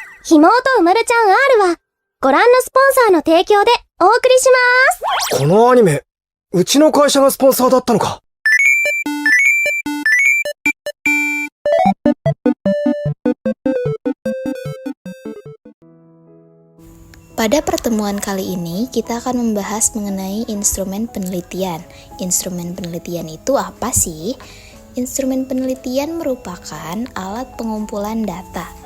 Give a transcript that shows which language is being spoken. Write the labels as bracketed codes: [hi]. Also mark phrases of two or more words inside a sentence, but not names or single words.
[ja] ひもとうまるちゃん R は、ご覧のスポンサーの提供でお送りします。このアニメ、うちの会社がスポンサーだったのか。 [id] Pada pertemuan kali ini, kita akan membahas mengenai instrumen penelitian. Instrumen penelitian itu apa sih? Instrumen penelitian merupakan alat pengumpulan data.